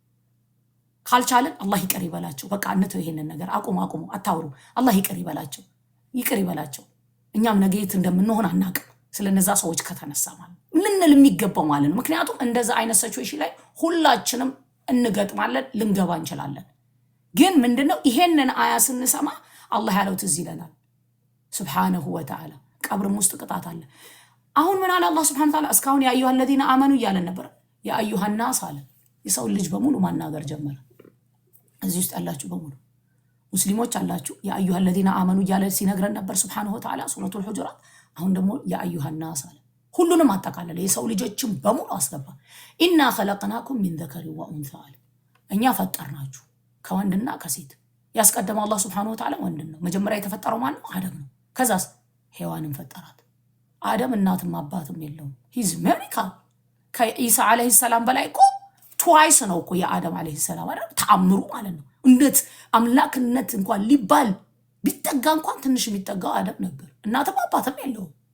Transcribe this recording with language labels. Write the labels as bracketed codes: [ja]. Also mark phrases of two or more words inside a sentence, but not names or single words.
[am] ካልቻለን አላህ ይቀር ይበላቸው በቃ እንተው ይሄንን ነገር አቁሙ አታውሩ አላህ ይቀር ይበላቸው እኛም ነገ የት እንደምንሆን አናውቅም ስለነዛ ሰዎች ከተነሳ ማለት ልንል የሚገባው ማለት ነው ምክንያቱም እንደዛ አይነት ሲቹዌሽን ላይ ሁላችንም እንገጥማለን ልንገባ እንችላለን ግን ምንድነው ይሄንን አያ ስንሰማ አላህ ያለው ትዝ ይለናል [ar] سبحانه وتعالى [am] ቀብርም ውስጥ ቅጣት አለ አሁን ምን አለ አላህ [ar] سبحانه وتعالى [am] እስካሁን [ar] يا أيها الذين آمنوا [am] እያለ ነበር [ar] يا أيها الناس [am] አለ የሰው ልጅ በሙሉ ማናገር ጀመረ እዚህ ውስጥ ያላችሁ በሙሉ ሙስሊሞች አላችሁ [ar] يا أيها الذين آمنوا [am] እያለ ሲነግረን ነበር [ar] سبحانه وتعالى [am] ሱረቱል ሁጁራት አሁን ደግሞ [ar] يا أيها الناس [am] አለ ሁሉንም አጠቃለለ የሰው ልጆችን በሙሉ አስገባ [ar] إنا خلقناكم من ذكر وأنثى [am] እኛ ፈጠርናችሁ ከወንድና ከሴት ያስቀደመው አላህ [ar] سبحانه وتعالى [am] ወንድ ነው መጀመሪያ የተፈጠረው ማን ነው አደም ነው ከዛስ ሔዋንን ፈጠራት አደም እናትም አባትም የለውም [en] his miracle [am] ከኢሳ [ar] عليه السلام [am] በላይ እኮ ትዋይስ ነው እኮ የአደም [ar] عليه السلام [am] አይደል ተአምሩ ማለት ነው እንዴት አምላክነት እንኳን ሊባል ቢጠጋ እንኳን ትንሽ የሚጠጋው አደም ነበር እናትም አባትም የለውም